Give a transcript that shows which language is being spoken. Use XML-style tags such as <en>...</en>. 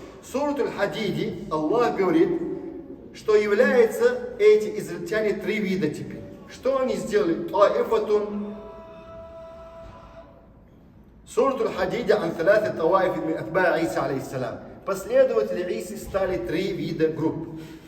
<ru>Сурат Аль-Хадиди, Аллах говорит, что являются эти израильтяне три вида теперь. Что они сделали?</ru> <ar>Сурат Аль-Хадиди ан ثلاثة طوائف من أتباع عيسى عليه السلام.</ar> <ru>Последователи Исы стали три вида групп.</ru>